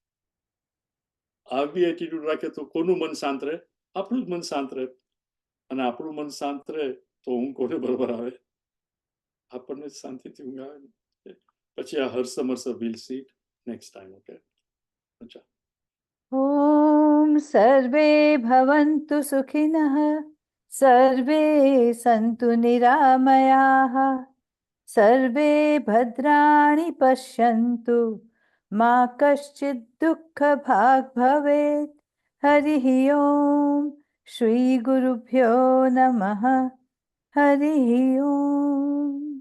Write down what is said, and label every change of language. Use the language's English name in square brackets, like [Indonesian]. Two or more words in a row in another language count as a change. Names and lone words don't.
[Gujarati] આવી એટીટ્યુડ રાખે તો કોનું મન શાંત રહે? આપણું જ મન શાંત રહે. અને આપણું મન શાંત રહે તો ઊંઘ કોને બરોબર આવે? આપણને જ શાંતિથી ઊંઘ આવે ને. પછી આ હર્ષમર્ષ [English] will see it next time. [Gujarati] ઓકે, અચ્છા. [Sanskrit] ॐ सर्वे भवन्तु सुखिनः सर्वे सन्तु निरामयाः सर्वे भद्राणि पश्यन्तु मा कश्चित् दुःखभाग् भवेत् हरिः ॐ श्रीगुरुभ्यो नमः हरिः ॐ